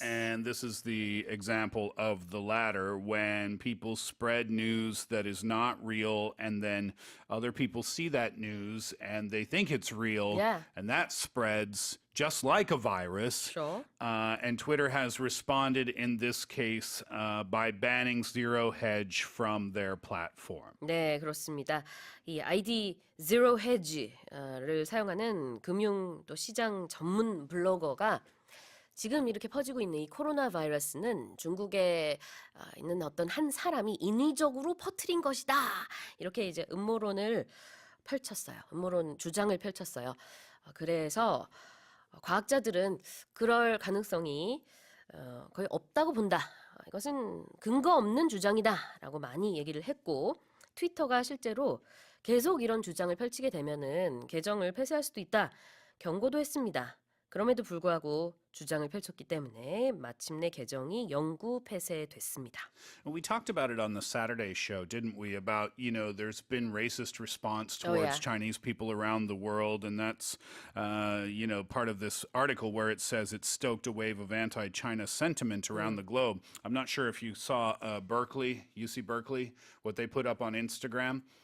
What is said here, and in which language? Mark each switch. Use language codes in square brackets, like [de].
[en] And this is the example of the latter, when people spread news that is not real and then other people see that news and they think it's real. Yeah. And that spreads just like a virus. Sure. And Twitter has responded in this case by banning Zero Hedge from their platform. [ko] 네, 그렇습니다. 이 아이디 Zero Hedge를 사용하는 금융 또 시장 전문 블로거가 지금 이렇게 퍼지고 있는 이 코로나 바이러스는 중국에 있는 어떤 한 사람이 인위적으로 퍼뜨린 것이다. 이렇게 이제 음모론을 펼쳤어요. 음모론 주장을 펼쳤어요. 그래서 과학자들은 그럴 가능성이 거의 없다고 본다. 이것은 근거 없는 주장이다라고 많이 얘기를 했고 트위터가 실제로 계속 이런 주장을 펼치게 되면은 계정을 폐쇄할 수도 있다 경고도 했습니다. 그럼에도 불구하고 주장을 펼쳤기 때문에 마침내 계정이 영구 폐쇄됐습니다. [en] We talked about it on the Saturday show, didn't we? About, there's been racist response Oh, towards Chinese people around the world. And that's, part of this article where it says it stoked a wave of anti-China sentiment around the globe. I'm not sure if you saw UC Berkeley, what they put up on Instagram.